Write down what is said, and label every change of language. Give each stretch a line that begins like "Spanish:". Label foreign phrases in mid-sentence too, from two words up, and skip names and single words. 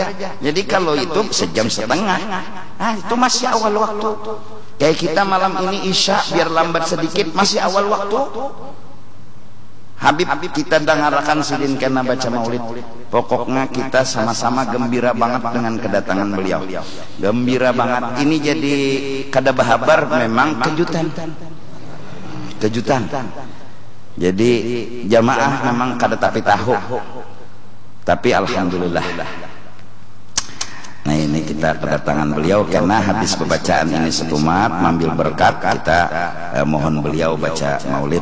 Indonesian: Jadi kalau itu sejam setengah, nah itu masih awal waktu. Kayak kita malam ini isya biar lambat sedikit masih awal waktu. Habib kita dengarkan
Banjar: sidin kena
Indonesian: baca maulid. Pokoknya kita sama-sama gembira banget dengan kedatangan beliau. Gembira banget. Ini jadi
Banjar: kada bahabar,
Indonesian: memang kejutan. Jadi jamaah memang
Banjar: kada tapi tahu.
Indonesian: Tapi alhamdulillah. Nah ini kita kedatangan beliau karena habis pembacaan ini
Banjar: setumat mambil berkat,
Indonesian: kita mohon beliau baca maulid.